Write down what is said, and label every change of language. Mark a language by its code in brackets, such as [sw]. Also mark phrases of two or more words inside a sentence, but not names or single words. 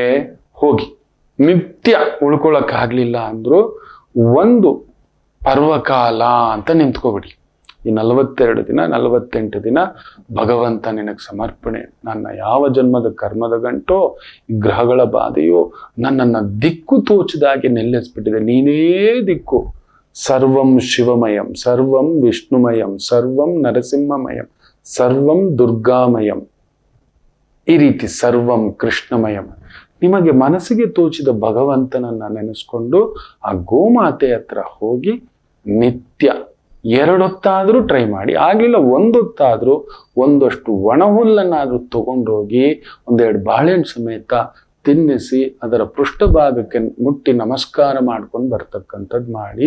[kn] ಹೋಗಿ ನಿತ್ಯ ಉಳ್ಕೊಳಕ್ಕಾಗ್ಲಿಲ್ಲ ಅಂದ್ರು ಒಂದು ಪರ್ವಕಾಲ ಅಂತ ನಿಂತ್ಕೋಬಿಡಿ. ಈ 42 ದಿನ 48 ದಿನ ಭಗವಂತ ನಿನಗೆ ಸಮರ್ಪಣೆ. ನನ್ನ ಯಾವ ಜನ್ಮದ ಕರ್ಮದ ಗಂಟೋ ಗ್ರಹಗಳ ಬಾಧೆಯೋ ನನ್ನನ್ನು ದಿಕ್ಕು ತೋಚದಾಗೆ ನಿಲ್ಲಿಸ್ಬಿಟ್ಟಿದೆ. ನೀನೇ ದಿಕ್ಕು. [sa] ಸರ್ವಂ ಶಿವಮಯಂ, ಸರ್ವಂ ವಿಷ್ಣುಮಯಂ, ಸರ್ವಂ ನರಸಿಂಹಮಯಂ, ಸರ್ವಂ ದುರ್ಗಾಮಯಂ. [kn] ಈ ರೀತಿ [sa] ಸರ್ವಂ ಕೃಷ್ಣಮಯಂ. [kn] ನಿಮಗೆ ಮನಸ್ಸಿಗೆ ತೋಚಿದ ಭಗವಂತನನ್ನ ನೆನೆಸ್ಕೊಂಡು ಆ ಗೋಮಾತೆ ಹತ್ರ ಹೋಗಿ ನಿತ್ಯ 2 ಹೊತ್ತಾದ್ರೂ ಟ್ರೈ ಮಾಡಿ. ಆಗ್ಲಿಲ್ಲ 1 ಹೊತ್ತಾದ್ರೂ ಒಂದಷ್ಟು ಒಣ ಹುಲ್ಲನ್ನಾದ್ರೂ ತಗೊಂಡೋಗಿ 1-2 ಬಾಳೆಹಣ್ಣು ಸಮೇತ ತಿನ್ನಿಸಿ ಅದರ ಪೃಷ್ಠಭಾಗಕ್ಕೆ ಮುಟ್ಟಿ ನಮಸ್ಕಾರ ಮಾಡ್ಕೊಂಡು ಬರ್ತಕ್ಕಂಥದ್ದು ಮಾಡಿ.